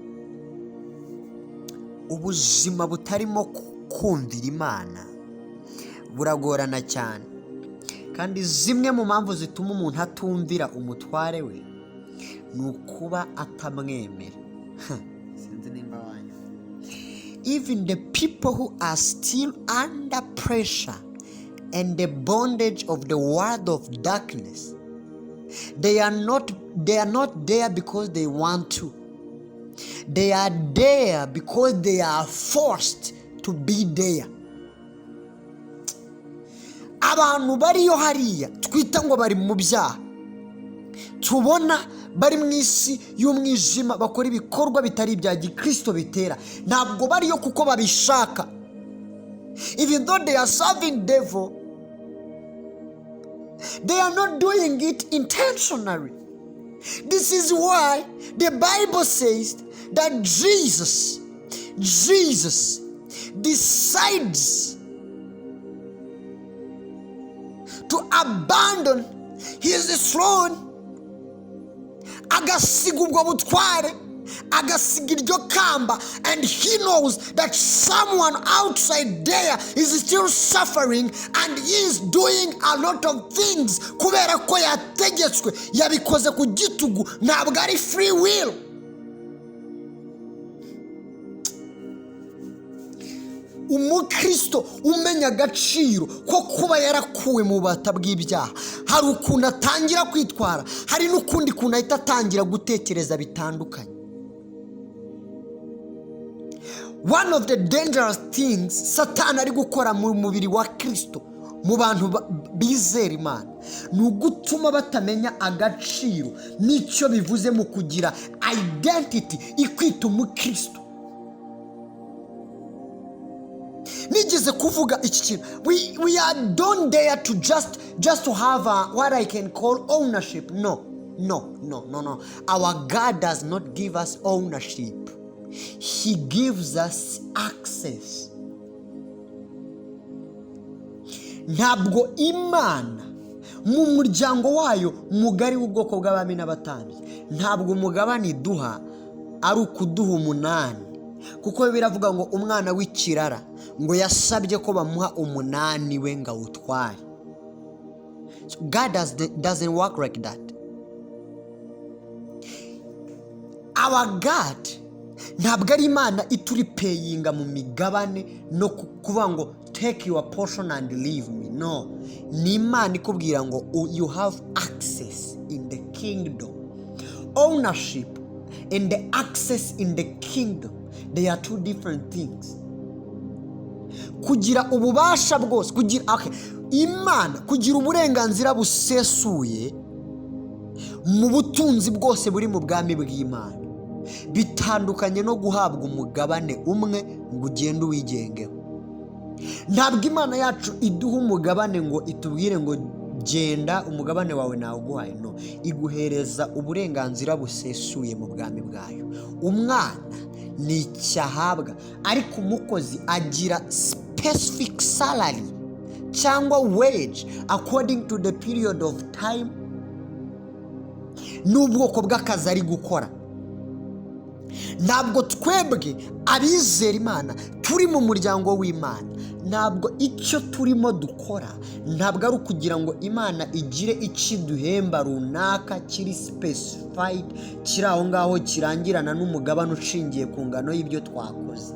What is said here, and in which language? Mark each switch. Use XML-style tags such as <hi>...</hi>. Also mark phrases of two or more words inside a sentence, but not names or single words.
<rw>Ubuzima butarimo kumvira Imana buragorana cyane, kandi zimwe mu mpamvu zituma umuntu atumvira umutware we ni ukuba atamwemera. Sinzi nimba wanyu.</rw> <en>Even the people who are still under pressure and the bondage of the world of darkness, they are not there because they want to. They are there because they are forced to be there.</en> <rw>abantu bariyo hariya twita ngo bari mu byaha, tubona bari mu isi y'umwijima bakora ibikorwa bitari ibya gikristo bitera, ntabwo bariyo kuko babishaka.</rw> <en>Even though they are serving devil, they are not doing it intentionally. This is why the Bible says that Jesus decides to abandon his throne,</en> <rw>agasiga ubwo butware, agasiga iryo kamba,</rw> <en>and he knows that someone outside there is still suffering and he is doing a lot of things</en> <rw>kubera ko yategetswe, yabikoze ku gitugu, ntabwo ari</rw> <en>free will.</en> <rw>Umukristo umenya agaciro ko kuba yarakuwe mu bubata bw'ibyaha, hari ukuntu atangira kwitwara, hari n'ukundi kuntu ahita atangira gutekereza bitandukanye.</rw> <en>One of the dangerous things</en> <rw>Satani ari gukora mu mubiri wa Kristo, mu bantu bizera Imana, ni ugutuma batamenya agaciro n'icyo bivuze mu kugira identity ikwita umukristo. Nigeze kuvuga iki kintu,</rw> <en>we don't dare to just to have what I can call ownership. No. Our God does not give us ownership. He gives us access.</en> <rw>Ntabwo Imana mu muryango wayo mugari w'ubwoko bw'abami n'abatambyi, ntabwo umugabane iduha ari ukuduha 8, kuko biravuga ngo umwana w'ikirara ngo yasabye ko bamuha 8 we ngo awutware.</rw> <en>God doesn't work like that. Our God</en> <rw>ntabwo ari Imana ituri payinga mu migabane no kuvuga ngo</rw> <en>take your portion and leave me. No,</en> <rw>ni Imana ikubwira ngo</rw> <en>you have access in the kingdom. Ownership and the access in the kingdom, they are two different things.</en> <rw>Kugira ububasha bwose, Imana kugira uburenganzira busesuye mu butunzi bwose buri mu bwami bw'Imana, bitandukanye no guhabwa umugabane umwe ngo ugende uwigengeho. Ntabwo Imana yacu iduha umugabane ngo itubwire ngo genda umugabane wawe nawuguhaye. No, iguhereza uburenganzira busesuye mu bwami bwayo. Umwana ni icyahabwa, ariko umukozi agira</rw> <en>specific salary</en> <rw>cyangwa</rw> <en>wage according to the period of time</en> <rw>n'ubwoko bw'akazi ari gukora. Ntabwo twebwe abizera Imana turi mu muryango w'Imana, ntabwo icyo turimo dukora ntabwo ari ukugira ngo Imana igire ikiduhemba runaka kiri specified, kiri aho ngaho kirangirana n'umugabane ushingiye ku ngano y'ibyo twakoze.</rw>